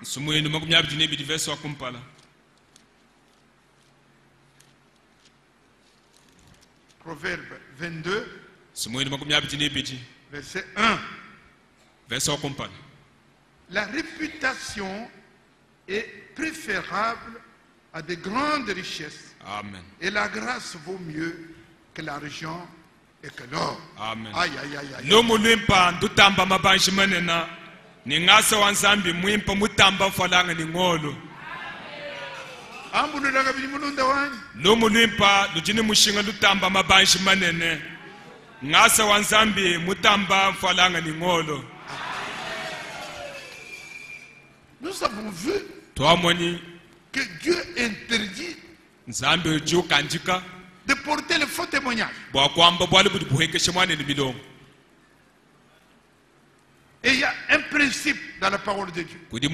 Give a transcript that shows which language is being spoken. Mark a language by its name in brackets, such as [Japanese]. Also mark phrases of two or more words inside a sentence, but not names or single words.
[French] Proverbe 22, verset 1. La réputation est préférable à de grandes richesses. Amen. Et la grâce vaut mieux que l'argent et que l'or. Amen. Aïe, aïe, aïe, aïe. [Luba-Katanga] No mulwimpa ndutamba mabanji manena ningasa wanzambi mwimpa mutamba falanga ningolo. Ambululaga bilimulunda wani. No mulwimpa lujini mushinga ndutamba mabanji manene ngasa wanzambi mutamba falanga ningolo. [French] Nous avons vu que Dieu interdit de porter le faux témoignage. Et il y a un principe dans la parole de Dieu.